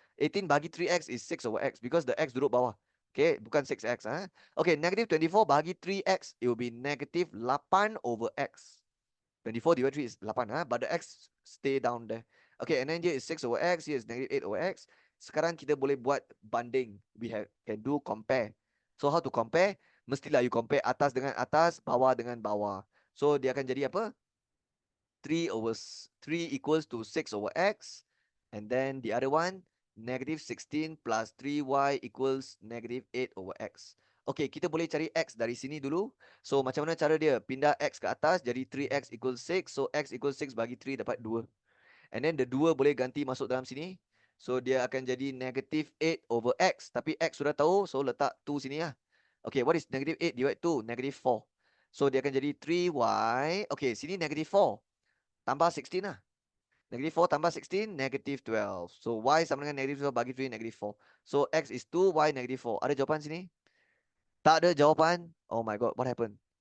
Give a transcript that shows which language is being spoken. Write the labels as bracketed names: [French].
[English] 18 bahagi 3x is 6 over x because the x [Malay] duduk bawah. [English] Okay, [Malay] bukan 6x. [English] Okay, negative 24 bahagi 3x, it will be negative 8 over x. 24 divided 3 is 8, but the x stay down there. Okay, and then here is 6 over x, here is negative 8 over x. [Malay] Sekarang kita boleh buat banding. [English] We can do compare. So how to compare? [Malay] Mestilah [English] you compare [Malay] atas dengan atas, bawah dengan bawah. [English] So [Malay] dia akan jadi apa? [English] 3 over 3 equals to 6 over x. And then the other one, negative 16 plus 3y equals negative 8 over x. [Malay] Okay, kita boleh cari x dari sini dulu. So macam mana cara dia? Pindah x ke atas jadi 3x [English] equals 6. [Malay] So x equals 6 bagi 3 dapat 2. [English] And then the 2 [Malay] boleh ganti masuk dalam sini. [English] So [Malay] dia akan jadi [English] negative 8 over x. [Malay] Tapi x sudah tahu, so letak 2 sini lah. [English] Okay, what is negative 8 divided 2? [Malay] Negative 4. So dia akan jadi 3y. Okay, sini negative 4. Tambah 16 lah. Negative 4 tambah 16, negative 12. So y sama dengan negative 12 bagi 3, negative 4. [English] So x is 2, y negative 4. [Malay] Ada jawapan sini? Tak ada jawapan. [English] Oh my god, what happened?